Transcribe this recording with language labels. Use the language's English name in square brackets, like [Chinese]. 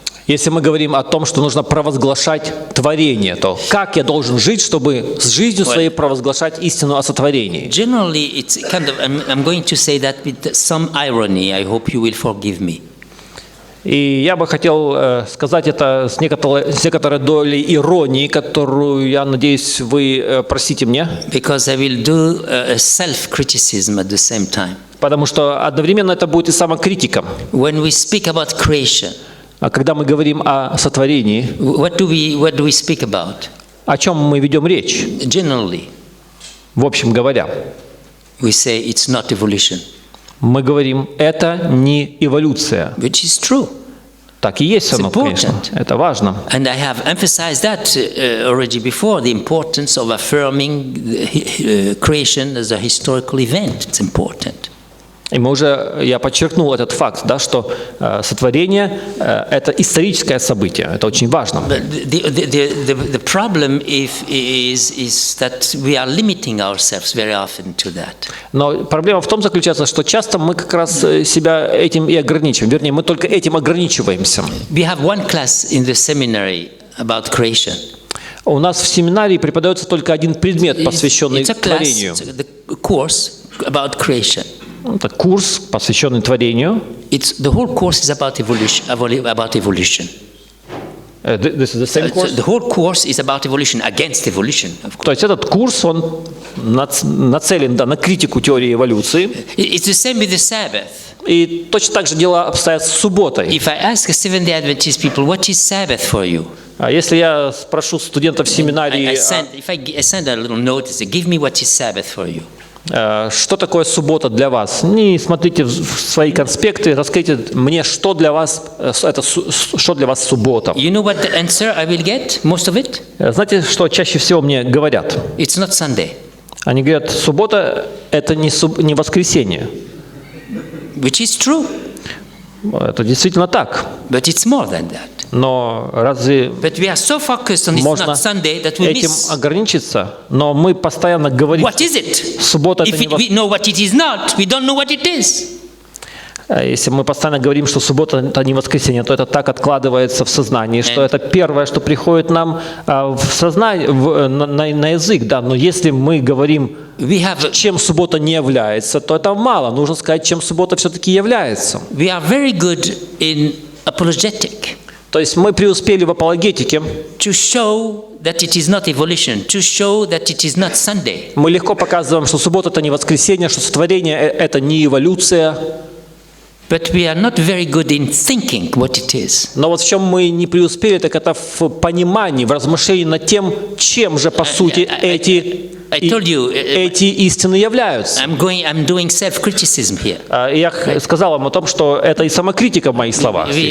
[Russian] Если мы говорим о том, что нужно провозглашать творение, то как я должен жить, чтобы с жизнью своей провозглашать истину о сотворении? [English] Generally, it's kind of, I'm going to say that with some irony. I hope you will forgive me. [Russian] И я бы хотел сказать это с некоторой долей иронии, которую, я надеюсь, вы простите мне. [English] Because I will do a self-criticism at the same time. [Russian] Потому что одновременно это будет и самокритика. [English] When we speak about creation, [Russian] А когда мы говорим о сотворении, [English] what do we speak about? [Russian] о чем мы ведем речь? [English] Generally, [Russian] В общем говоря, [English] we say it's not evolution, [Russian] мы говорим, это не эволюция. [English] which is true. [Russian] Так и есть оно, конечно. Это важно. [English] And I have emphasized that already before, the importance of affirming creation as a historical event. It's important. [Russian] И я подчеркнул этот факт, да, что сотворение – это историческое событие, это очень важно. [English] The problem is that we are limiting ourselves very often to that. [Russian] Но проблема в том заключается, что часто мы как раз себя этим и ограничиваем. Вернее, мы только этим ограничиваемся. [English] We have one class in the seminary about creation. [Russian] У нас в семинарии преподается только один предмет, посвященный творению. [English] It's a course about creation. [Russian] Это курс, посвященный творению. [English] The whole course is about evolution. This is the same course? The whole course is about evolution, against evolution. [Russian] То есть этот курс, он нацелен на критику теории эволюции. [English] It's the same with the Sabbath. [Russian] И точно так же дело обстоят с субботой. [English] If I ask a Seventh-day Adventist people, what is Sabbath for you? [Russian] А если я спрошу студентов семинарии, [English] I send a little note, say, give me what is Sabbath for you. [Russian] Что такое суббота для вас? Не смотрите в свои конспекты, расскажите мне, что для вас суббота. [English] You know what the answer I will get? Most of it? [Russian] Знаете, что чаще всего мне говорят? [English] It's not Sunday. [Russian] Они говорят, суббота – это не воскресенье. [English] Which is true. [Russian] Это действительно так. [English] But it's more than that. [Russian] Но разве [English] But we are so focused on it's [Russian] можно [English] not Sunday that we [Russian] этим [English] miss. [Russian] ограничиться? Но мы постоянно говорим, [English] What is it? [Russian] суббота это [English] If [Russian] не [English] we know what it is not, we don't know what it is. [Russian] Если мы постоянно говорим, что суббота это не воскресенье, то это так откладывается в сознании, что это первое, что приходит нам в сознание, на язык, да. Но если мы говорим, чем суббота не является, то это мало. Нужно сказать, чем суббота все-таки является. [English] We are very good in apologetic. [Russian] То есть мы преуспели в апологетике. [English] To show that it is not evolution, to show that it is not Sunday. [Russian] Мы легко показываем, что суббота это не воскресенье, что сотворение это не эволюция. [English] But we are not very good in thinking what it is. [Russian] Но вот в чем мы не преуспели, так это в понимании, в размышлении над тем, чем же по сути эти истины являются. [English] I'm doing self-criticism here. [Russian] Я сказал вам о том, что это и самокритика в моих словах.